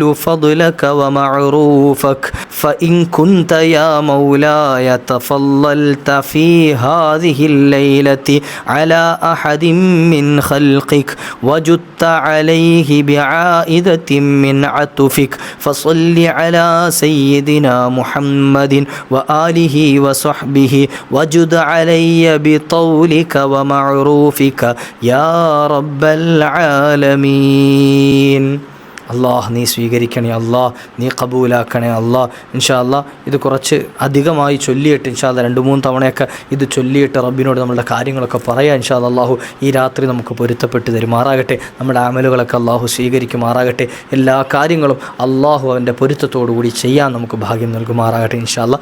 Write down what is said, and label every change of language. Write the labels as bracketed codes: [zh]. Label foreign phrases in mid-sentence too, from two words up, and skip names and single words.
[ar] فضلك ومعروفك فإن كنت يا مولاي تفضلت في هذه الليلة على أحد من خلقك وجدت عليه بعائدة من عطفك فصل على سيدنا محمد وآله وصحبه وجد علي بطولك ومعروفك يا رب العالمين. [ml] അള്ളാഹ് നീ സ്വീകരിക്കണേ അള്ളാഹ്, നീ കബൂലാക്കണേ അള്ളാഹ്. [ar] إن شاء الله [ml] ഇത് കുറച്ച് അധികമായി ചൊല്ലിയിട്ട് [ar] إن شاء الله [ml] 2-3 തവണയൊക്കെ ഇത് ചൊല്ലിയിട്ട് റബ്ബിനോട് നമ്മളുടെ കാര്യങ്ങളൊക്കെ പറയാം [ar] إن شاء الله. [ml] അള്ളാഹു ഈ രാത്രി നമുക്ക് പൊരുത്തപ്പെട്ട് തരുമാറാകട്ടെ. നമ്മുടെ അമലുകളൊക്കെ അള്ളാഹു സ്വീകരിക്കുമാറാകട്ടെ. എല്ലാ കാര്യങ്ങളും അള്ളാഹു അവൻ്റെ പൊരുത്തത്തോടു കൂടി ചെയ്യാൻ നമുക്ക് ഭാഗ്യം നൽകുമാറാകട്ടെ [ar] إن شاء الله.